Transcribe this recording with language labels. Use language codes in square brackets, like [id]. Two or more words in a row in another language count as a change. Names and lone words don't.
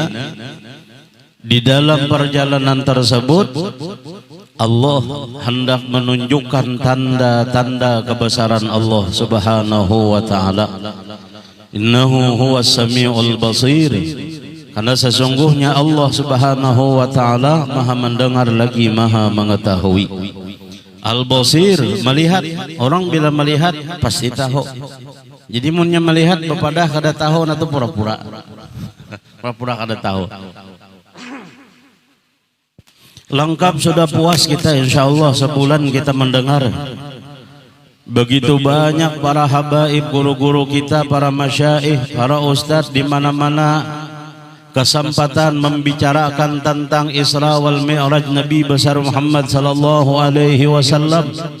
[id] Di dalam perjalanan tersebut Allah hendak menunjukkan tanda-tanda kebesaran Allah [ar] Subhanahu wa taala. Innahu huwas samiul basir. [id] Karena sesungguhnya Allah [ar] Subhanahu wa taala [id] Maha mendengar lagi Maha mengetahui. [ar] Al-basir, [id] melihat. [bjn] Orang bila melihat pasti tahu. Jadi munnya melihat bepadah kada tahu atau pura-pura. Pura-pura kada tahu. [id] Lengkap sudah puas kita insyaallah sebulan kita mendengar. Begitu banyak para habaib, guru-guru kita, para masyaikh, para ustadz di mana-mana kesempatan membicarakan tentang Isra wal Mi'raj Nabi besar Muhammad [ar] sallallahu alaihi wasallam.